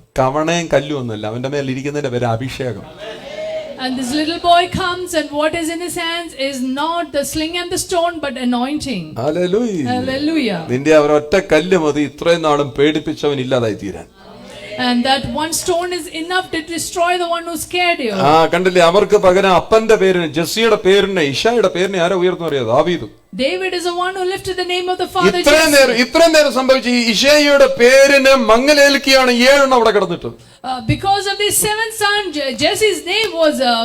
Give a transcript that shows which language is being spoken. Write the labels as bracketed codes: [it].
[ml] കവണയും കല്ലും ഒന്നുമല്ല, അവന്റെ മേൽ ഇരിക്കുന്നതിന്റെ പേര് അഭിഷേകം. [en] And this little boy comes, and what is in his hands is not the sling and the stone, but anointing. [ml] Hallelujah. [en] Hallelujah. [ml] നിന്റെ ഒരൊറ്റ കല്ല് മതി ഇത്രയും നാളും പേടിപ്പിച്ചവൻ ഇല്ലാതായി തീരാൻ. [en] And that one stone is enough to destroy the one who scared you. [ml] കണ്ടില്ലേ? അവർക്ക് പകരം അപ്പന്റെ പേരിന്, ജെസ്സിയുടെ പേരിന്, ഇശായുടെ പേരിനെ ആരോ ഉയർന്നു അറിയാം? ദാവീദ്. [en] David is the one who lifted the name of the father. [ml] ഇത്രയും നേരം സംഭവിച്ച ഈ ഇശായിയുടെ പേരിന് മങ്ങലേൽക്കുകയാണ് 7 അവിടെ കിടന്നിട്ട്. [en] Because of these 7 sons, Jesse's name was